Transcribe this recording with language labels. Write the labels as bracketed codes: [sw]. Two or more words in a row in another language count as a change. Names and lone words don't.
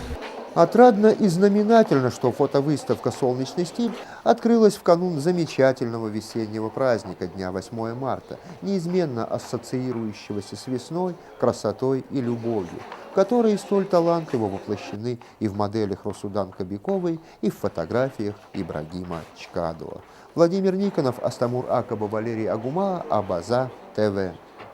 [ru] Отрадно и знаменательно, что фотовыставка «Солнечный стиль» открылась в канун замечательного весеннего праздника Дня 8 марта, неизменно ассоциирующегося с весной, красотой и любовью, которые столь талантливо воплощены и в моделях Русудан Кобяковой, и в фотографиях Ибрагима Чкадова. Владимир Никонов, Астамур Акаба, Валерий Агума, Абаза, ТВ.